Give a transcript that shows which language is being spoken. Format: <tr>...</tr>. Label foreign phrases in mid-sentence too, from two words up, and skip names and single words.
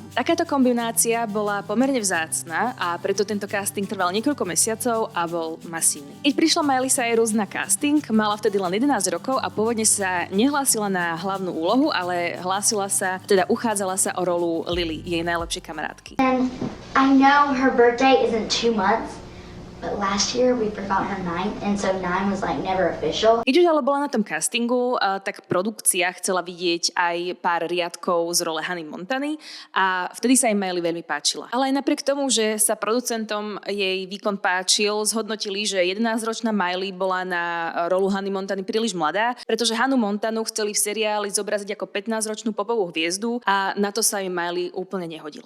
<sk>Takáto kombinácia bola pomerne vzácna a preto tento casting trval niekoľko mesiacov a bol masívny. Keď prišla Miley Cyrus na casting, mala vtedy len 11 rokov a pôvodne sa nehlásila na hlavnú úlohu, ale uchádzala sa o rolu Lily, jej najlepšej kamarátky.</sk> <en>And I know her birthday isn't 2 months, but last year we forgot her 9th, and so 9 was like never official.</en> <sk>Keď už ale bola na tom castingu, tak produkcia chcela vidieť aj pár riadkov z role Hannah Montany a vtedy sa jej Miley veľmi páčila. Ale aj napriek tomu, že sa producentom jej výkon páčil, zhodnotili, že 11-ročná Miley bola na rolu Hannah Montany príliš mladá, pretože Hannah Montanu chceli v seriáli zobraziť ako 15-ročnú popovú hviezdu a na to sa jej Miley úplne nehodila.</sk>